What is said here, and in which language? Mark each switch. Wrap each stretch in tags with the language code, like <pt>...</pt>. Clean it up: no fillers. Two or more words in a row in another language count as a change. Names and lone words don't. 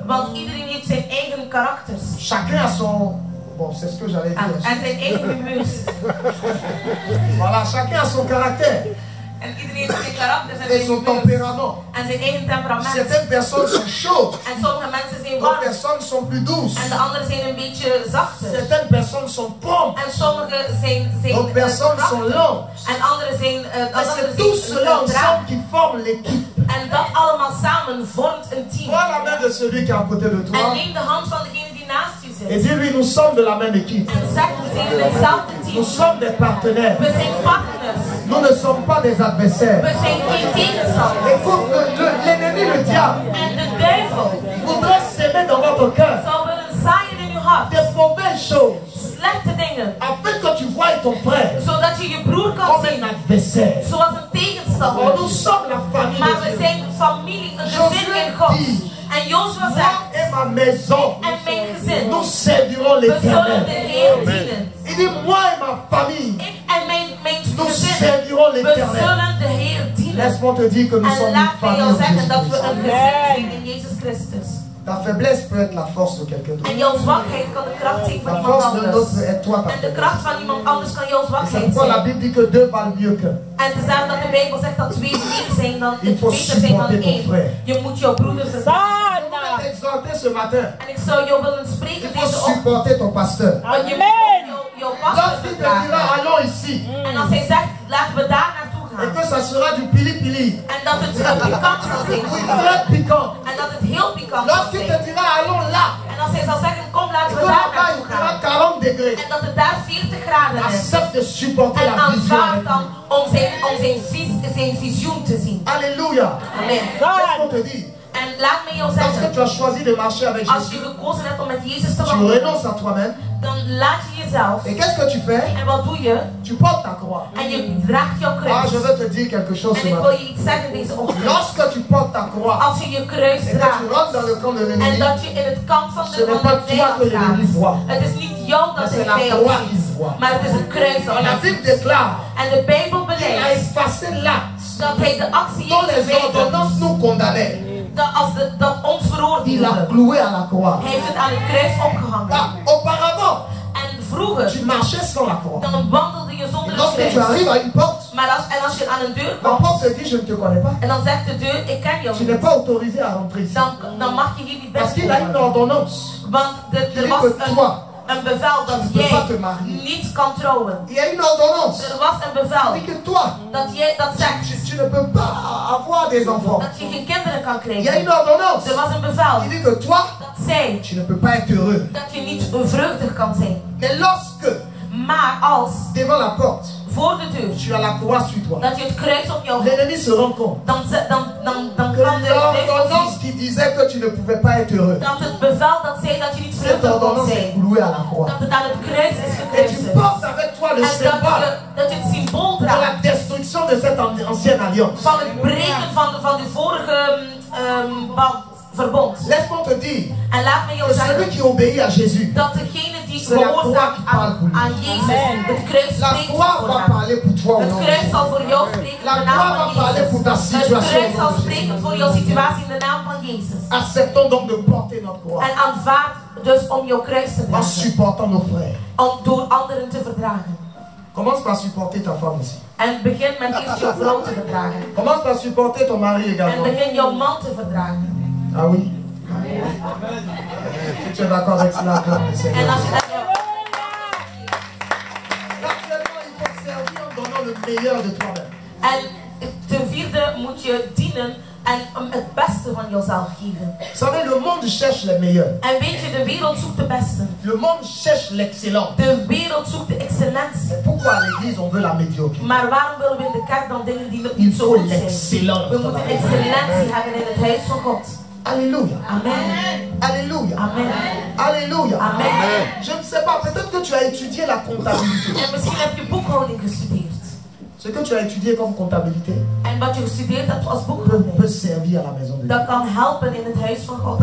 <nl>Want iedereen heeft zijn eigen karakters.</nl> <fr>Chacun a son... Bon, c'est ce que j'allais dire.</fr> <nl>En zijn eigen humeurs.</nl> <fr>Voilà, chacun a son caractère</fr> <nl>En iedereen heeft zijn karakters en</nl> <fr>et</fr> <nl>zijn</nl> <fr>son</fr> <nl>humeurs.</nl> <fr>tempérament.</fr> <nl>En zijn eigen temperament.</nl> <fr>Certaines personnes sont chaudes,</fr> <nl>En sommige mensen zijn</nl> <fr>d'autres</fr> <nl>warm.</nl> <fr>personnes sont plus douces.</fr> <nl>En de anderen zijn een beetje zachter.</nl> <fr>Certaines personnes sont promptes,</fr> <nl>En sommige zijn</nl> <fr>d'autres personnes sont</fr> <nl>krachtig.</nl> <fr>lentes.</fr> <nl>En anderen zijn</nl> <fr>Mais c'est tout cela ensemble qui forme l'équipe.</fr> <nl>En dat allemaal samen vormt een team.</nl> <fr>Prends la main de celui qui est à côté de</fr> <nl>En</nl> <fr>toi</fr> <nl>neem de hand van degene die naast u</nl> <fr>et</fr> <nl>zit.</nl> <fr>dis-lui, nous sommes de la même équipe.</fr> <nl>En zeg, we zijn in hetzelfde</nl> <fr>Nous</fr> <nl>team.</nl> <fr>sommes des partenaires.</fr> <nl>We zijn partners.</nl> <fr>Nous ne sommes pas des adversaires.</fr> <nl>We zijn geen tegenstanders.</nl> <fr>Écoute, l'ennemi, le diable,</fr> <nl>En de duivel</nl> <fr>voudrait s'aimer dans votre cœur</fr> <nl>zou willen zaaien in uw hart.</nl> <fr>des mauvaises choses,</fr> <nl>Slechte dingen.</nl> <fr>afin que tu voies ton frère</fr> <nl>Zodat je je broer kan</nl> <fr>comme un</fr> <nl>zien.</nl> <fr>adversaire.</fr> <nl>Zoals een</nl> <fr>Or,</fr> <nl>tegenstander.</nl> <fr>nous sommes la famille</fr> <nl>Maar</nl> <fr>de</fr> <nl>we</nl> <fr>Dieu.</fr> <nl>zijn familie, een gezin in God. En Joshua</nl> <fr>Moi</fr> <nl>zegt,</nl> <fr>et ma maison,</fr> <nl>en mijn gezin,</nl> <fr>nous servirons</fr> <nl>we zullen de</nl> <fr>l'Éternel.</fr> <nl>Heer dienen.</nl> <fr>Il dit, moi et ma famille,</fr> <nl>Ik en mijn</nl> <fr>nous</fr> <nl>gezin,</nl> <fr>servirons</fr> <nl>we</nl> <fr>l'Éternel.</fr> <nl>zullen de Heer dienen.</nl> <fr>Laisse-moi te dire que nous</fr> <nl>En</nl> <fr>sommes</fr> <nl>laat</nl> <fr>une</fr> <nl>mij</nl> <fr>famille</fr> <nl>jou</nl> <fr>en</fr> <nl>zeggen dat we</nl> <fr>Jésus-Christ.</fr> <nl>een gezin zijn in Jezus Christus.</nl> <fr>Ta faiblesse peut être la force de quelqu'un d'autre.</fr> <nl>En jouw zwakheid kan de kracht zijn van</nl> <fr>La</fr> <nl>iemand</nl> <fr>force de</fr> <nl>anders.</nl> <fr>l'autre est toi ta</fr> <nl>En de</nl> <fr>faiblesse.</fr> <nl>kracht van iemand anders kan jouw</nl> <fr>C'est</fr> <nl>zwakheid</nl> <fr>pourquoi la</fr> <nl>zijn.</nl> <fr>Bible dit que deux valent mieux qu'un.</fr> <nl>En te zeggen dat de Bijbel zegt dat twee meer zijn dan</nl> <fr>Il faut</fr> <nl>beter zijn dan</nl> <fr>supporter ton</fr> <nl>één.</nl> <fr>frère.</fr> <nl>Je moet jouw broeder verdragen.</nl> <fr>Je voudrais t'exhorter ce matin.</fr> <nl>En ik zou jou willen</nl> <fr>Il</fr> <nl>spreken</nl> <fr>faut</fr> <nl>deze ochtend.</nl> <fr>supporter ton pasteur.</fr> <nl>Want je moet jouw pastor</nl> <fr>Lorsqu'il te dira</fr> <nl>verdragen.</nl> <fr>allons ici</fr> <nl>En als hij zegt laten we daar naartoe</nl> <fr>et</fr> <nl>gaan.</nl> <fr>que ça sera du pili-pili,</fr> <nl>En dat het pikant zal zijn.</nl> <fr>oui, très piquant.</fr> <nl>En dat het heel pikant zal</nl> <fr>Lorsqu'il te</fr> <nl>zijn.</nl> <fr>dira allons là</fr> <nl>En als hij zal zeggen kom</nl> <fr>et</fr> <nl>laten</nl> <fr>que</fr> <nl>we daar</nl> <fr>là-bas il</fr> <nl>naartoe</nl> <fr>fera</fr> <nl>gaan.</nl> <fr>40 degrés,</fr> <nl>En dat het daar 40 graden is.</nl> <fr>accepte de supporter</fr> <nl>En</nl> <fr>la vision</fr> <nl>aanvaard</nl> <fr>avec</fr> <nl>dan</nl> <fr>lui.</fr> <nl>om zijn visioen te zien.</nl> <fr>Alléluia.</fr> <nl>Amen.</nl> <fr>Laisse-moi te dire,</fr> <nl>En laat me jou</nl> <fr>lorsque</fr> <nl>zeggen,</nl> <fr>tu as choisi de marcher avec</fr> <nl>als je</nl> <fr>Jésus,</fr> <nl>gekozen hebt om met Jezus te</nl> <fr>tu</fr> <nl>wandelen,</nl> <fr>renonces à toi-même.</fr> <nl>dan laat je jezelf.</nl> <fr>Et qu'est-ce que tu fais?</fr> <nl>En wat doe je?</nl> <fr>Tu portes ta croix.</fr> <nl>En je draagt jouw</nl> <fr>Ah,</fr> <nl>kruis.</nl> <fr>je veux te dire quelque chose</fr> <nl>En</nl> <fr>ce</fr> <nl>ik wil</nl> <fr>matin.</fr> <nl>je iets zeggen deze ochtend.</nl> <fr>Lorsque tu portes ta croix</fr> <nl>Als je je kruis</nl> <fr>et que tu</fr> <nl>draagt</nl> <fr>rentres dans le camp de</fr> <nl>en</nl> <fr>l'ennemi,</fr> <nl>dat je in het kamp van</nl> <fr>ce</fr> <nl>de</nl> <fr>n'est pas toi</fr> <nl>vijand</nl> <fr>que l'ennemi</fr> <nl>gaat.</nl> <fr>voit.</fr> <nl>Het is niet jou dat</nl> <fr>mais</fr> <nl>de</nl> <fr>c'est la</fr> <nl>vijand</nl> <fr>croix qu'il</fr> <nl>ziet,</nl> <fr>voit.</fr> <nl>maar het is een kruis dat</nl> <fr>La</fr> <nl>hij</nl> <fr>Bible</fr> <nl>ziet.</nl> <fr>déclare</fr> <nl>En de Bijbel</nl> <fr>qu'il a</fr> <nl>beleidt</nl> <fr>effacé l'acte</fr> <nl>dat hij de actie</nl> <fr>dont</fr> <nl>heeft</nl> <fr>les ordonnances</fr> <nl>verwijderd.</nl> <fr>nous condamnaient.</fr> <nl>Dat ons</nl> <fr>Il l'a</fr> <nl>veroordeelde.</nl> <fr>cloué à la croix.</fr> <nl>Hij heeft het aan het kruis opgehangen.</nl> <fr>Ah, auparavant,</fr> <nl>En vroeger,</nl> <fr>tu marchais sans la croix.</fr> <nl>dan wandelde je zonder een</nl> <fr>Lorsque tu</fr> <nl>kruis.</nl> <fr>arrives à une porte,</fr> <nl>Maar als je aan een deur</nl> <fr>la</fr> <nl>komt</nl> <fr>porte te dit je ne te connais pas.</fr> <nl>en dan zegt de deur, ik ken jou</nl> <fr>Tu n'es</fr> <nl>niet.</nl> <fr>pas autorisé à rentrer ici.</fr> <nl>Dan mag je hier niet</nl> <fr>Parce qu'il a une</fr> <nl>binnenkomen.</nl> <fr>ordonnance.</fr> <nl>Want er</nl> <fr>dit</fr> <nl>was</nl> <fr>que toi,</fr> <nl>een bevel dat</nl> <fr>tu ne peux pas te</fr> <nl>jij</nl> <fr>marier.</fr> <nl>niet kan trouwen.</nl> <fr>Il y a une ordonnance.</fr> <nl>Er was een bevel</nl> <fr>Il dit que toi,</fr> <nl>dat jij dat zegt</nl> <fr>tu ne peux pas avoir des enfants.</fr> <nl>dat je geen kinderen kan</nl> <fr>Il y a</fr> <nl>krijgen.</nl> <fr>une ordonnance.</fr> <nl>Er was een bevel</nl> <fr>Il dit que toi,</fr> <nl>dat zei</nl> <fr>tu ne peux pas être heureux.</fr> <nl>dat je niet vreugdig kan zijn.</nl> <fr>Mais lorsque,</fr> <nl>Maar als</nl> <fr>devant la porte,</fr> <nl>voor de deur</nl> <fr>tu as la croix sur toi,</fr> <nl>dat je het kruis op jou hebt,</nl> <fr>l'ennemi se rend compte</fr> <nl>dan</nl> <fr>que</fr> <nl>kan de duivel</nl> <fr>l'ordonnance</fr> <nl>zien</nl> <fr>qui disait que tu ne pouvais pas être heureux,</fr> <nl>dat het bevel dat zei dat je niet</nl> <fr>cette</fr> <nl>vreugdig kon</nl> <fr>ordonnance est</fr> <nl>zijn,</nl> <fr>clouée à la croix.</fr> <nl>dat het aan het kruis is</nl> <fr>Et tu</fr> <nl>gekruisigd.</nl> <fr>portes avec toi le</fr> <nl>En</nl> <fr>symbole</fr> <nl>dat je het symbool</nl> <fr>de</fr> <nl>draagt</nl> <fr>la destruction de cette ancienne alliance.</fr> <nl>van het breken van de vorige verbond.</nl> <fr>Laisse-moi te dire</fr> <nl>En laat me jou</nl> <fr>que celui</fr> <nl>zeggen</nl> <fr>qui obéit à Jésus,</fr> <nl>dat degene die</nl> <fr>C'est la croix</fr> <nl>gehoorzaamt</nl> <fr>qui parle pour lui.</fr> <nl>aan Jezus, het kruis</nl> <fr>la</fr> <nl>spreekt</nl> <fr>croix</fr> <nl>voor</nl> <fr>va</fr> <nl>hem.</nl> <fr>parler pour toi au</fr> <nl>Het</nl> <fr>nom de</fr> <nl>kruis</nl> <fr>Jésus.</fr> <nl>zal voor jou spreken</nl> <fr>La</fr> <nl>in de naam</nl> <fr>croix va</fr> <nl>van</nl> <fr>parler</fr> <nl>Jezus.</nl> <fr>pour ta</fr> <nl>Het</nl> <fr>situation</fr> <nl>kruis</nl> <fr>au</fr> <nl>zal</nl> <fr>nom de</fr> <nl>spreken</nl> <fr>Jésus.</fr> <nl>voor jouw situatie in de naam van Jezus.</nl> <fr>Acceptons donc de porter notre croix</fr> <nl>En aanvaard dus om jouw kruis te</nl> <fr>en</fr> <nl>dragen.</nl> <fr>supportant nos frères.</fr> <nl>Om door anderen te verdragen.</nl> <fr>Commence par supporter ta femme aussi.</fr> <nl>En begin met eerst jouw vrouw te verdragen.</nl> <fr>Commence par supporter ton mari</fr> <nl>En</nl> <fr>également.</fr> <nl>begin jouw man te verdragen.</nl> <fr>Ah oui. Si tu es d'accord avec cela, acclame le</fr> <nl>En</nl> <fr>Seigneur.</fr> <nl>als je dat</nl> <fr>Actuellement, il faut servir en donnant donnant le meilleur de toi-même.</fr> <nl>En ten vierde moet je dienen en het beste van jezelf geven.</nl> <fr>Vous savez, le monde cherche les meilleurs.</fr> <nl>En weet je, de wereld zoekt de beste.</nl> <fr>Le monde cherche l'excellence.</fr> <nl>De wereld zoekt de excellentie.</nl> <fr>Pourquoi à l'église on veut la médiocrité?</fr> <nl>Maar waarom willen we in de kerk dan dingen die</nl> <fr>Il</fr> <nl>niet zo</nl> <fr>faut</fr> <nl>goed zijn?</nl> <fr>l'excellence.</fr> <nl>We moeten excellentie hebben in het huis van God.</nl> <fr>Alléluia.</fr> <nl>Amen.</nl> <fr>Alléluia.</fr> <nl>Amen.</nl> <fr>Alléluia.</fr> <nl>Amen.</nl> <fr>Je ne sais pas, peut-être que tu as étudié la comptabilité.</fr> <nl>En misschien heb je boekhouding gestudeerd.</nl> <fr>Ce que tu as étudié comme comptabilité</fr> <nl>En wat je gestudeerd hebt als</nl> <fr>peut</fr> <nl>boekhouding,</nl> <fr>servir à la maison de Dieu.</fr> <nl>dat kan helpen in het huis van God.</nl>